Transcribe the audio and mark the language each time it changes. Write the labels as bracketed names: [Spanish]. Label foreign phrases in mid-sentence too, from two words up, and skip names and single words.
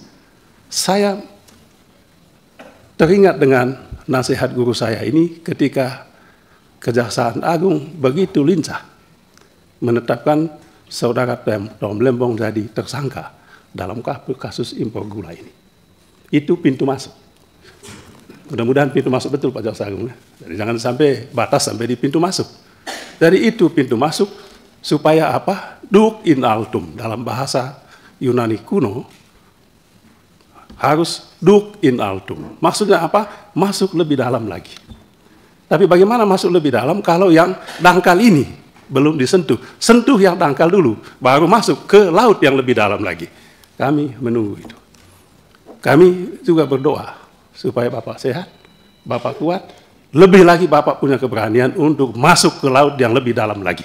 [Indonesian] Saya teringat dengan nasihat guru saya ini ketika Kejaksaan Agung begitu lincah menetapkan saudara Tom Lembong jadi tersangka dalam kasus impor gula ini. Itu pintu masuk. Mudah-mudahan pintu masuk betul Pak Jaksa Agung. Jadi jangan sampai batas sampai di pintu masuk. Dari itu pintu masuk supaya apa? [Latin] Duc in altum [Indonesian] dalam bahasa Yunani kuno harus [Latin] duc in altum. [Indonesian] Maksudnya apa? Masuk lebih dalam lagi. Tapi bagaimana masuk lebih dalam kalau yang dangkal ini belum disentuh? Sentuh yang dangkal dulu, baru masuk ke laut yang lebih dalam lagi. Kami menunggu itu. Kami juga berdoa supaya Bapak sehat, Bapak kuat, lebih lagi Bapak punya keberanian untuk masuk ke laut yang lebih dalam lagi.